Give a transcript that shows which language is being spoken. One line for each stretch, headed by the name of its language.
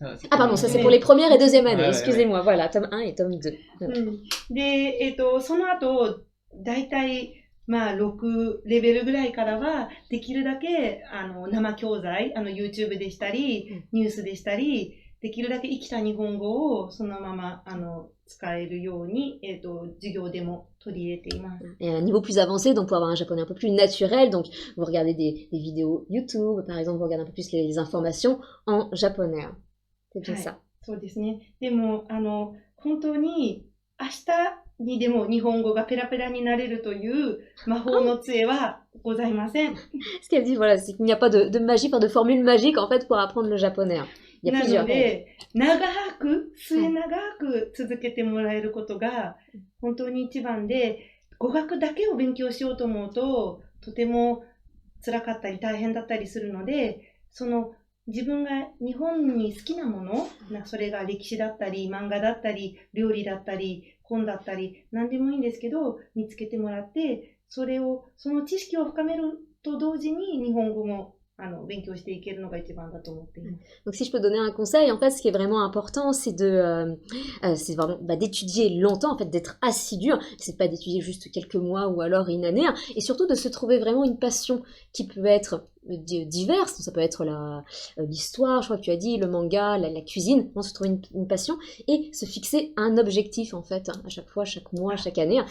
French: Ah pardon, ça c'est pour les premières et deuxième années, excusez-moi, voilà, tome 1 et tome 2.
Japanese: で、その後、だいたい6レベルぐらいからは、できるだけ、生教材、YouTube でしたり、ニュースでしたり、できるだけ生きた日本語をそのまま、使えるように、授業でも取り入れています。
French: Et à un niveau plus avancé, donc pour avoir un japonais un peu plus naturel, donc vous regardez des vidéos YouTube, par exemple, vous regardez un peu plus les informations en japonais. C'est bien ça.
Japanese: そうですね。でも、本当に、明日にでも日本語がペラペラになれるという魔法の杖はございません。
French: Ce qu'elle dit, voilà, c'est qu'il n'y a pas de magie, pas de formule magique en fait pour apprendre le japonais. Il y a plusieurs.
Japanese: なので、長く、末長く続けてもらえることが本当に一番で、語学だけを勉強しようと思うと、とても辛かったり大変だったりするので、自分が日本に好きなもの、それが歴史だったり、漫画だったり、料理だったり、本だったり、何でもいいんですけど、見つけてもらって、その知識を深めると同時に日本語も勉強していけるのが一番だと思っています。
French: Donc si je peux donner un conseil, en fait, ce qui est vraiment important, c'est c'est vraiment d'étudier longtemps, en fait, d'être assidu. C'est pas d'étudier juste quelques mois ou alors une année, et surtout de se trouver vraiment une passion qui peut être diverses, ça peut être l'histoire, je crois que tu as dit, le manga, la cuisine, on se trouve une passion et se fixer un objectif en fait, à chaque fois, chaque mois, chaque année.